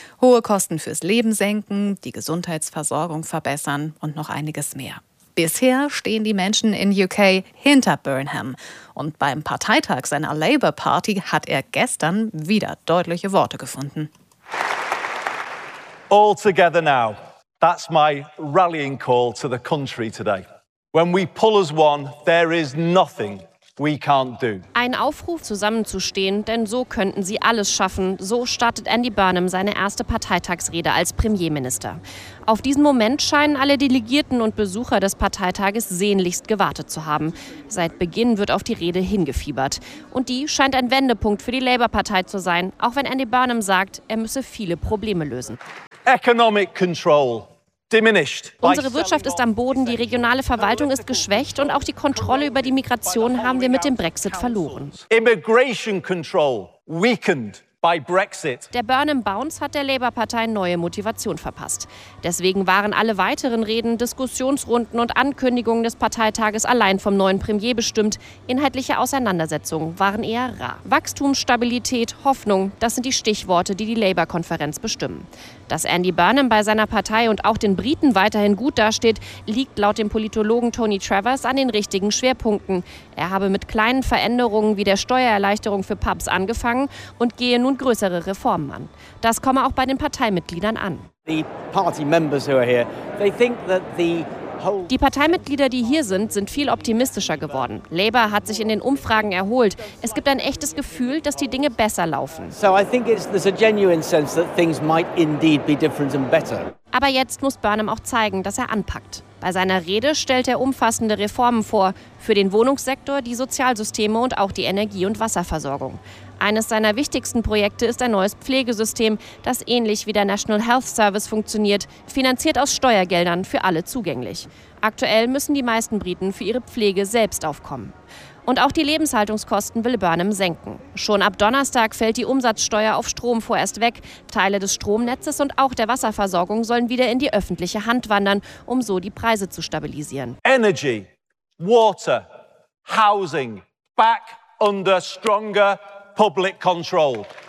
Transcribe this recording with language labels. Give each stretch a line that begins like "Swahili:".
German: Hohe Kosten fürs Leben senken, die Gesundheitsversorgung verbessern und noch einiges mehr. Bisher stehen die Menschen in UK hinter Burnham. Und beim Parteitag seiner Labour Party hat er gestern wieder deutliche Worte gefunden.
English: All together now. That's my rallying call to the country today. When we pull as one, there is nothing we can't do.
German: Ein Aufruf, zusammenzustehen, denn so könnten sie alles schaffen. So startet Andy Burnham seine erste Parteitagsrede als Premierminister. Auf diesen Moment scheinen alle Delegierten und Besucher des Parteitages sehnlichst gewartet zu haben. Seit Beginn wird auf die Rede hingefiebert. Und die scheint ein Wendepunkt für die Labour-Partei zu sein, auch wenn Andy Burnham sagt, er müsse viele Probleme lösen.
English: Economic control.
German: Unsere Wirtschaft ist am Boden, die regionale Verwaltung ist geschwächt und auch die Kontrolle über die Migration haben wir mit dem Brexit verloren.
English: Immigration control weakened by Brexit.
German: Der Burnham Bounce hat der Labour-Partei neue Motivation verpasst. Deswegen waren alle weiteren Reden, Diskussionsrunden und Ankündigungen des Parteitages allein vom neuen Premier bestimmt. Inhaltliche Auseinandersetzungen waren eher rar. Wachstum, Stabilität, Hoffnung, das sind die Stichworte, die die Labour-Konferenz bestimmen. Dass Andy Burnham bei seiner Partei und auch den Briten weiterhin gut dasteht, liegt laut dem Politologen Tony Travers an den richtigen Schwerpunkten. Er habe mit kleinen Veränderungen wie der Steuererleichterung für Pubs angefangen und gehe nun größere Reformen an. Das komme auch bei den Parteimitgliedern an. Die Parteimitglieder, die hier sind, sind viel optimistischer geworden. Labour hat sich in den Umfragen erholt. Es gibt ein echtes Gefühl, dass die Dinge besser laufen.
English: So I think there's a genuine sense that things might indeed be different and better.
German: Aber jetzt muss Burnham auch zeigen, dass er anpackt. Bei seiner Rede stellt er umfassende Reformen vor. Für den Wohnungssektor, die Sozialsysteme und auch die Energie- und Wasserversorgung. Eines seiner wichtigsten Projekte ist ein neues Pflegesystem, das ähnlich wie der National Health Service funktioniert, finanziert aus Steuergeldern, für alle zugänglich. Aktuell müssen die meisten Briten für ihre Pflege selbst aufkommen. Und auch die Lebenshaltungskosten will Burnham senken. Schon ab Donnerstag fällt die Umsatzsteuer auf Strom vorerst weg. Teile des Stromnetzes und auch der Wasserversorgung sollen wieder in die öffentliche Hand wandern, um so die Preise zu stabilisieren.
English: Energy, water, housing, back under stronger public control.